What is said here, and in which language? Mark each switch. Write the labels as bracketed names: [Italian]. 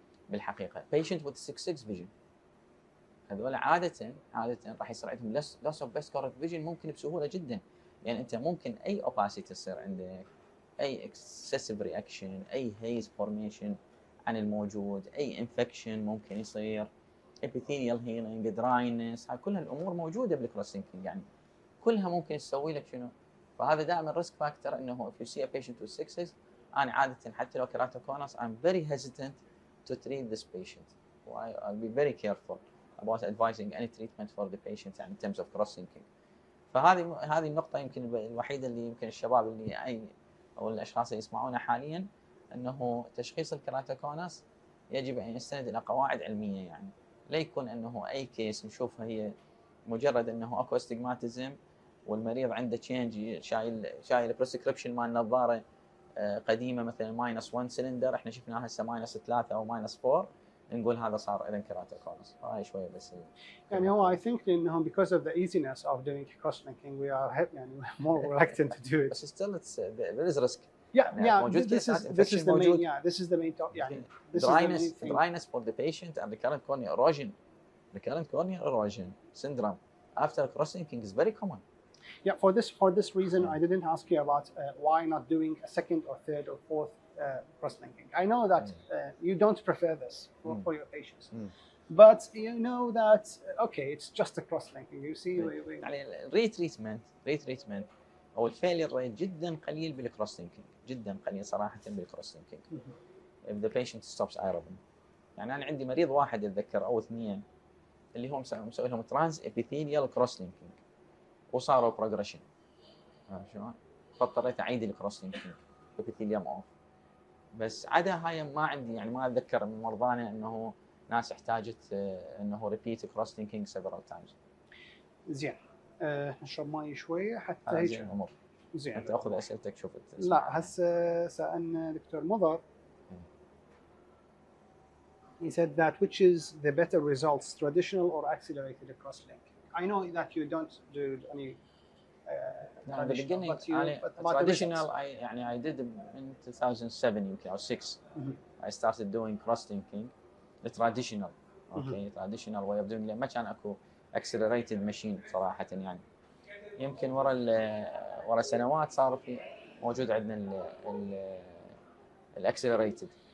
[Arabic] بالحقيقه [English] patient with 6/6 vision [Arabic] هذول عاده راح يصير عندهم [English] loss of best correct vision [Arabic] ممكن بسهوله جدا. يعني انت ممكن اي opacity تصير عندك، اي excessive reaction، اي haze formation عن الموجود، اي infection ممكن يصير، epithelial healing، dryness، هاي كلها الامور موجوده بالكروس لينكينج. يعني كلها ممكن تسوي لك شنو. فهذا دائما ريسك فاكتور انه [English] if you see a patient with 6/6 [Arabic] انا عاده حتى لو [English] keratoconus I'm very hesitant to treat this patient. I'll be very careful about advising any treatment for the patient in terms of cross linking. [Arabic] فهذه النقطه يمكن الوحيده اللي يمكن الشباب اللي او الاشخاص اللي يسمعونا حاليا انه تشخيص الكيراتوكونس يجب ان يستند الى قواعد علميه. يعني لا يكون انه اي كيس نشوفها هي مجرد انه اكو استجماتيزم والمريض عنده تشينج شايل بريسكريبشن مال نظاره قديمه مثلا ماينس 1 سلندر، احنا شفناها هسه ماينس 3 او ماينس 4، نقول هذا صار اذا كيراتوكونس. هاي شويه بس يعني هو [English] I think انهم because of the easiness of doing cross-linking we are يعني more reluctant to do it. بس still there is risk. Yeah, [Arabic] موجود [English] this is infection the main [Arabic] موجود. [English] this is the main [Arabic] يعني [English] this is the main thing. Dryness for the patient and recurrent corneal erosion. Recurrent corneal erosion syndrome after cross-linking is very common. Yeah, for this reason, I didn't ask you about why not doing a second or third or fourth cross-linking. I know that you don't prefer this for your patients, but you know that okay, it's just a cross-linking. You see, [Arabic] يعني الريتريتمنت او الفيلير ريت جدا قليل بالكروس-لينكينج، جدا قليل صراحه بالكروس-لينكينج. [English] If the patient stops iRobin. [Arabic] يعني انا عندي مريض واحد اتذكر او اثنين اللي هم مسوي لهم ترانس ابيثيليال كروس-لينكينج وصاروا بروجريشن. شلون؟ فاضطريت اعيد الكروس-لينكينج ابيثيليوم اوف. بس عدا هاي ما عندي، يعني ما اتذكر من مرضانا انه ناس احتاجت انه ريبيت كروس-لينكينج several times. زين. نشرب ماي شويه حتى هيك زين الامور. زين. انت اخذ اسئلتك شوف. لا هسه سالنا دكتور مضر. [English] He said that which is the better results, traditional or accelerated cross-linking? I know that you don't do any traditional, but traditional I did in 2007 [Arabic] يمكن او [English] 6. I started doing cross-linking the traditional. traditional way of doing it. [Arabic] ما كان اكو accelerated machine صراحه، يعني يمكن ورا سنوات صار في موجود عندنا الاكسلريتد.